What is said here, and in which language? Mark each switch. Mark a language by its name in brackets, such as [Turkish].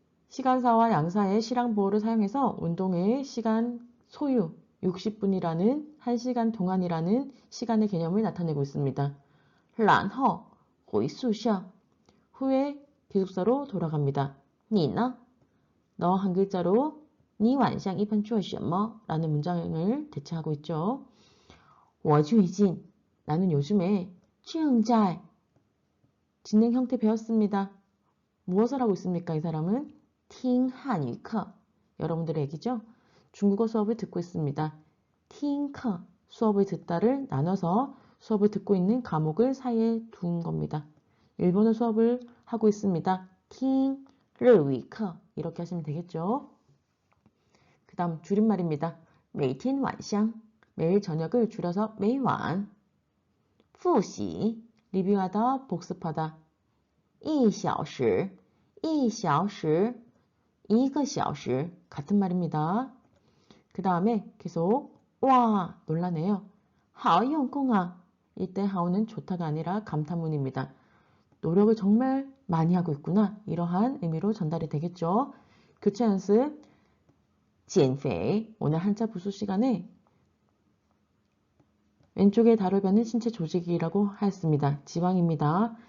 [Korean] 시간사와 양사의 실황 보호를 사용해서 운동의 시간 소유 60분이라는 1시간 동안이라는 시간의 개념을 나타내고 있습니다. [Chinese] 然后回宿舍 [Korean] 후에 기숙사로 돌아갑니다. [Chinese] 你呢? [Korean] 너 한 글자로 [Chinese] 你晚上一般做什么? [Korean] 라는 문장을 대체하고 있죠. 我最近 나는 요즘에 正在 진행 형태 배웠습니다. 무엇을 하고 있습니까? 이 사람은 [Chinese] 听汉语课 [Korean] 여러분들의 얘기죠? 중국어 수업을 듣고 있습니다. 听课 수업을 듣다를 나눠서 수업을 듣고 있는 과목을 사이에 둔 겁니다. 일본어 수업을 하고 있습니다. [Chinese] 听日语课 [Korean] 이렇게 하시면 되겠죠. 그 다음 줄임말입니다. 每天晚上 매일 저녁을 줄여서 每晚 复习 리뷰하다 복습하다 1小时 1小时 1个小时 같은 말입니다. 그 다음에 계속 와 놀라네요. [Chinese] 好用功啊 [Korean] 이때 하오는 좋다가 아니라 감탄문입니다. 노력을 정말 많이 하고 있구나 이러한 의미로 전달이 되겠죠. 교체 연습 减肥 오늘 한자 부수 시간에 왼쪽에 다룰변은 신체 조직이라고 하였습니다. 지방입니다.